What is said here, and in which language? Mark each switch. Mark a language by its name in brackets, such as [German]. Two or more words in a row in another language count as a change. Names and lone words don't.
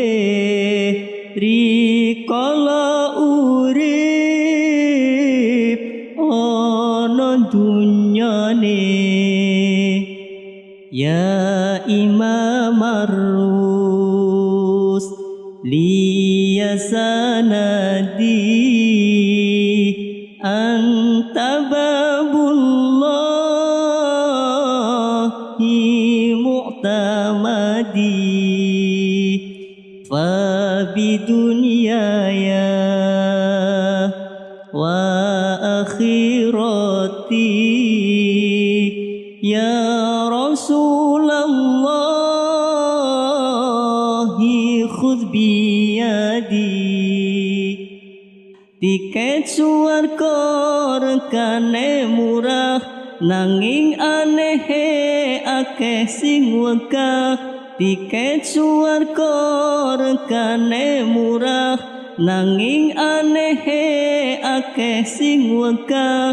[Javanese] Rikala urip ana dunyane. [Arabic] يا إمام الرس ليا سندي أنت باب الله معتمدي. فبدنياي وآخرتي يا رسول الله خذ بيدي. [Javanese] Tiket suwarga regane murah nanging anehe akeh sing wegah. Tiket suwarga regane murah nanging anehe akeh sing wegah.